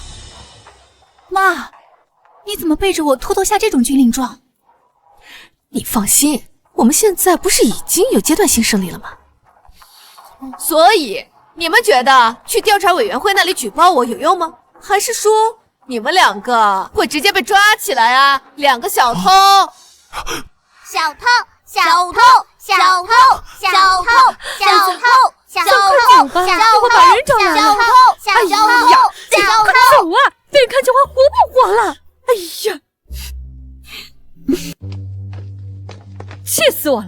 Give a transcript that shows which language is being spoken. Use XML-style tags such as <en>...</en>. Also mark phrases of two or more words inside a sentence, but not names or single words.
<zh>媽，你怎麼背着我偷偷下這種軍令狀？你放心，我們現在不是已經有階段性勝利了嗎？所以你們覺得去調查委員會那裡舉報我有用嗎？還是說你們兩個會直接被抓起來啊？兩個小偷！小偷！小偷！小偷！小偷！小偷！小偷！快把人找來了！哎呀，快走啊！被人看見話活不活了？哎呀，氣死我了！</zh>